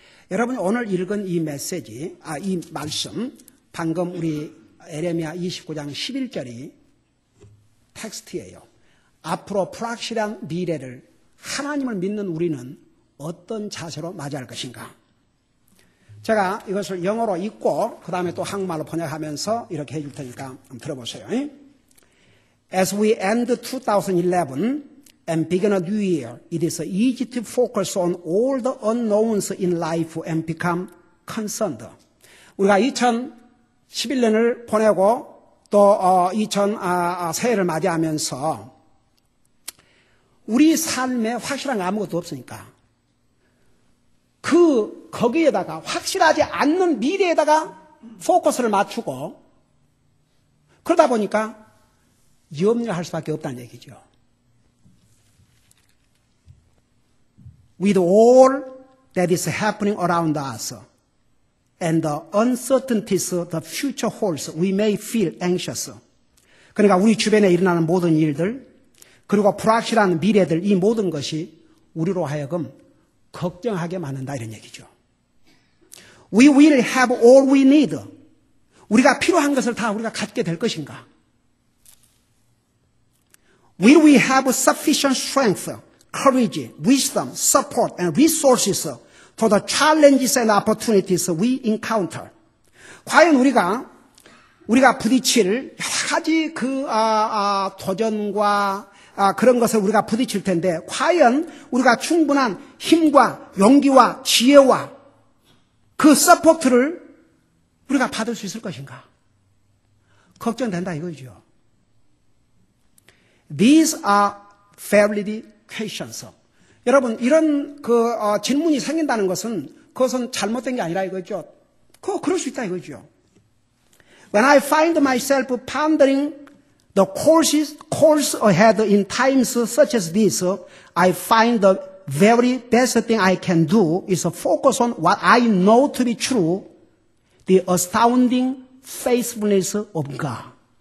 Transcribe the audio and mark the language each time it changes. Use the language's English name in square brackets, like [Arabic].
[Korean] 여러분이 오늘 읽은 이 메시지, 이 말씀, 방금 우리 에레미야 29장 11절이 텍스트예요. 앞으로 불확실한 미래를 하나님을 믿는 우리는 어떤 자세로 맞이할 것인가? 제가 이것을 영어로 읽고 그 다음에 또 한국말로 번역하면서 이렇게 해줄 테니까 한번 들어보세요. [English] As we end 2011 and begin a new year, it is easy to focus on all the unknowns in life and become concerned. [Korean] 우리가 2011년을 보내고 또 새해를 맞이하면서 우리 삶에 확실한 아무것도 없으니까 거기에다가 확실하지 않는 미래에다가 포커스를 맞추고 그러다 보니까 염려할 수밖에 없다는 얘기죠. [English] With all that is happening around us and the uncertainties the future holds, we may feel anxious. [Korean] 그러니까 우리 주변에 일어나는 모든 일들, 그리고 불확실한 미래들 이 모든 것이 우리로 하여금 걱정하게 만든다 이런 얘기죠. [English] We will have all we need. [Korean] 우리가 필요한 것을 다 우리가 갖게 될 것인가? [English] Will we have sufficient strength, courage, wisdom, support, and resources for the challenges and opportunities we encounter? [Korean] 과연 우리가 부딪힐 여러 가지 도전과 그런 것을 우리가 부딪힐 텐데 과연 우리가 충분한 힘과 용기와 지혜와 그 서포트를 우리가 받을 수 있을 것인가? 걱정된다 이거죠. [English] These are valid questions. [Korean] 여러분 이런 질문이 생긴다는 것은 그것은 잘못된 게 아니라 이거죠. 그럴 수 있다 이거죠. [English] When I find myself pondering the course ahead in times such as this, I find the very best thing I can do is focus on what I know to be true, the astounding faithfulness of God.